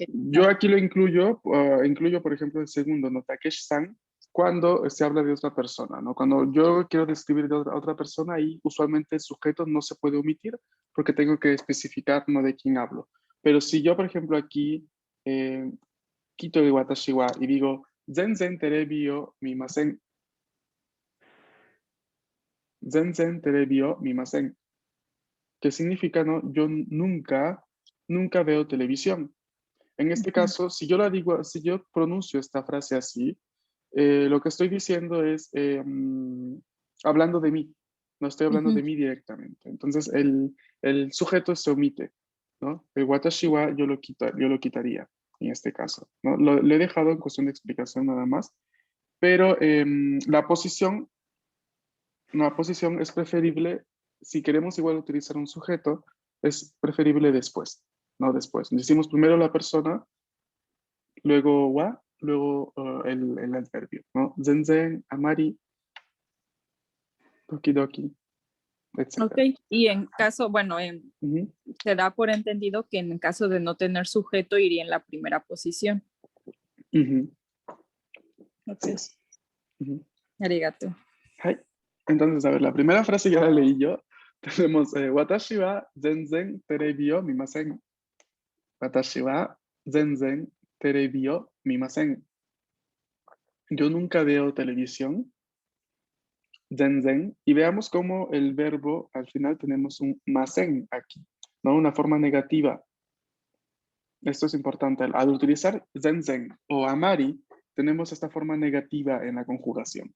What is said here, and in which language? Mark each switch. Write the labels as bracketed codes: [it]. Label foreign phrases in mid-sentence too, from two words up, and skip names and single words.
[es] yo aquí lo incluyo, por ejemplo, el segundo, ¿no? Takeshi-san, cuando se habla de otra persona, ¿no? Cuando yo quiero describir de otra persona, ahí usualmente el sujeto no se puede omitir porque tengo que especificar, ¿no? De quién hablo. Pero si yo, por ejemplo, aquí quito el [ja] 私は [es] y digo, [ja] 全然テレビを見ません、全然テレビを見ません, [es] que significa, ¿no? Yo nunca veo televisión. En este Ujú, caso, si yo la digo, si yo pronuncio esta frase así, lo que estoy diciendo es hablando de mí, no estoy hablando ujú. de mí directamente. Entonces, el sujeto se omite, ¿no? El [ja] 私は [es] yo lo quitaría en este caso, ¿no? Lo he dejado en cuestión de explicación nada más, pero la posición es preferible, si queremos igual utilizar un sujeto, es preferible después, no después. Decimos primero la persona, luego wa, luego el adverbio, ¿no? [ja] 全然、あまり、時々, Ok, [es] etc. y en caso, bueno, Ujú, se da por entendido que en caso de no tener sujeto iría en la primera posición. ujú, Ok, así es. Ujú. [ja] arigato. Hai. [es] Entonces, a ver, la primera frase ya la leí yo. Tenemos, [ja] 私は全然テレビを見ません. 私は全然テレビを見ません. [es] Yo nunca veo televisión. [ja] Zenzen. [es] Y veamos cómo el verbo, al final tenemos un masen aquí, ¿no? Una forma negativa. Esto es importante. Al utilizar zenzen o amari, tenemos esta forma negativa en la conjugación.